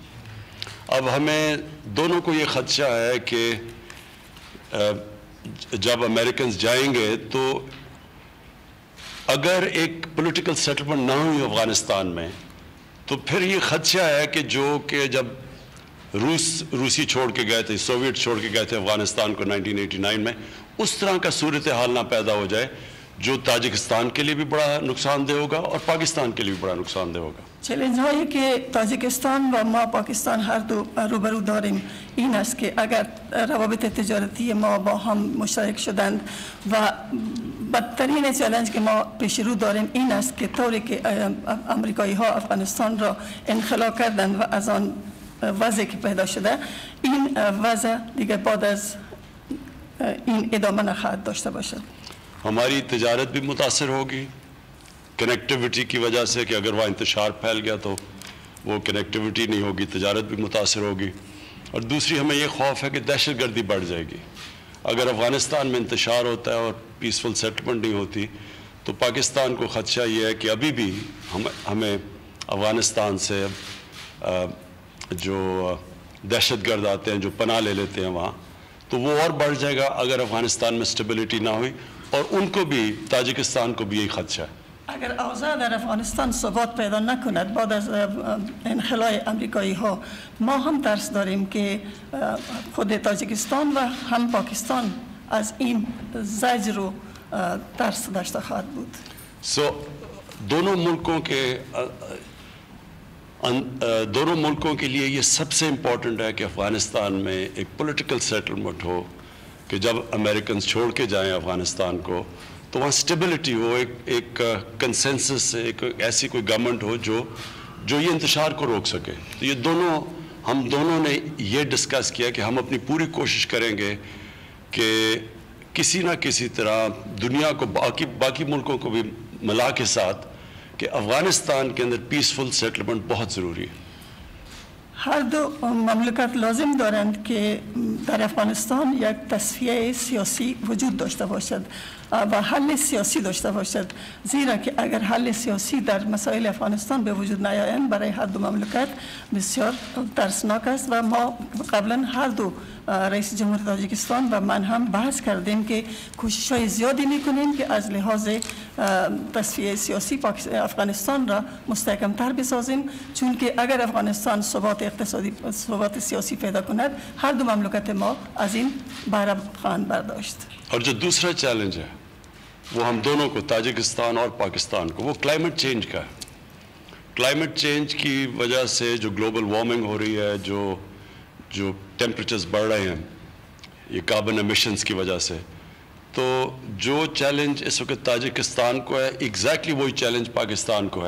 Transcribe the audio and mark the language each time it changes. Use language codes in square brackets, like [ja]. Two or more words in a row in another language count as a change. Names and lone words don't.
[ur] اب ہمیں دونوں کو یہ خدشہ ہے کہ جب امریکنز جائیں گے تو اگر ایک [en] political settlement [ur] نہ ہوئی افغانستان میں تو پھر یہ خدشہ ہے کہ جب روسی چھوڑ کے گئے تھے، سوویٹ چھوڑ کے گئے تھے افغانستان کو 1989 میں، اس طرح کا صورتحال نہ پیدا ہو جائے جو تاجکستان کے لیے بھی بڑا نقصان دہ ہوگا اور پاکستان کے لیے بھی بڑا نقصان دہ ہوگا۔ [fa] چالش هایی که تاجیکستان و ما پاکستان هر دو روبرو داریم این است که اگر روابط تجارتی ما با هم مشترک شدند و بدترین چالش که ما پیش رو داریم این است که طوری که امریکایی ها افغانستان را انخلا کردند و از آن وضعی که پیدا شده، این وضع دیگه بعد از این ادامه نخواهد داشته باشد۔ [ur] ہماری تجارت بھی متاثر ہوگی کنیکٹیوٹی کی وجہ سے، کہ اگر وہاں انتشار پھیل گیا تو وہ کنیکٹیوٹی نہیں ہوگی، تجارت بھی متاثر ہوگی۔ اور دوسری ہمیں یہ خوف ہے کہ دہشت گردی بڑھ جائے گی۔ اگر افغانستان میں انتشار ہوتا ہے اور [en] peaceful settlement [ur] نہیں ہوتی تو پاکستان کو خدشہ یہ ہے کہ ابھی بھی ہمیں افغانستان سے جو دہشت گرد آتے ہیں جو پناہ لے لیتے ہیں وہاں تو وہ اور بڑھ جائے گا اگر افغانستان میں اسٹیبلٹی نہ ہوئی اور ان کو بھی تاجکستان کو بھی یہی خدشہ ہے. [fa] اگر اوضاع در افغانستان ثبات پیدا نکند بعد از انخلاء امریکایی ها ما هم ترس داریم که خود تاجیکستان و هم پاکستان از این زجر و ترس داشته خواهد بود. [ur] دونوں ملکوں کے لیے یہ سب سے امپورٹنٹ ہے کہ افغانستان میں ایک [en] political settlement [ur] ہو کہ جب امریکنز چھوڑ کے جائیں افغانستان کو تو وہاں سٹیبلٹی ہو, ایک کنسنسس, ایک ایسی کوئی گورنمنٹ ہو جو یہ انتشار کو روک سکے. تو یہ ہم دونوں نے یہ ڈسکس کیا کہ ہم اپنی پوری کوشش کریں گے کہ کسی نہ کسی طرح دنیا کو باقی ملکوں کو بھی ملا کے ساتھ کہ افغانستان کے اندر [en] peaceful settlement [ur] بہت ضروری ہے. [fa] هر دو مملکت لازم دارند که در افغانستان یک تصفیه سیاسی وجود داشته باشد و حل سیاسی داشته باشد, زیرا که اگر حل سیاسی در مسائل افغانستان به وجود نیایند برای هر دو مملکت بسیار ترسناک است و ما قبلا هر دو رئیس جمهور تاجیکستان و من هم بحث کردیم که کوشش‌های زیادی می‌کنیم که از لحاظ تصفیه سیاسی افغانستان را مستحکم‌تر بسازیم, چون که اگر افغانستان ثبات اقتصادی ثبات سیاسی پیدا کند هر دو مملکت ما از این بهره خواهند برداشت. [ur] اور جو دوسرا چیلنج ہے وہ ہم دونوں کو تاجکستان اور پاکستان کو وہ [en] climate change [ur] کا ہے. [en] climate change [ur] کی وجہ سے جو [en] global warming [ur] ہو رہی ہے, جو ٹیمپریچرز بڑھ رہے ہیں یہ [en] carbon emissions [ur] کی وجہ سے, تو جو چیلنج اس وقت تاجکستان کو ہے ایگزیکٹلی وہی چیلنج پاکستان کو ہے.